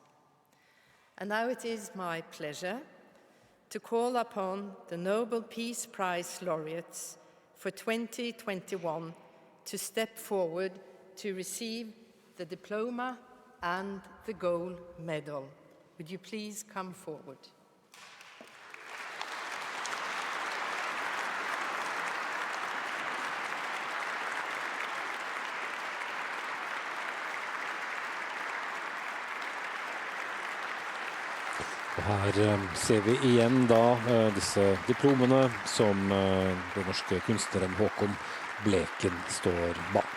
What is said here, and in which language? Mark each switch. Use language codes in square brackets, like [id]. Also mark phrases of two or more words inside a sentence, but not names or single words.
[en] And now it is my pleasure to call upon the Nobel Peace Prize laureates for 2021 to step forward to receive the diploma and the gold medal. Would you please come forward? [no] Her ser vi igjen da disse diplomene som den norske kunstneren Håkon Bleken står bak.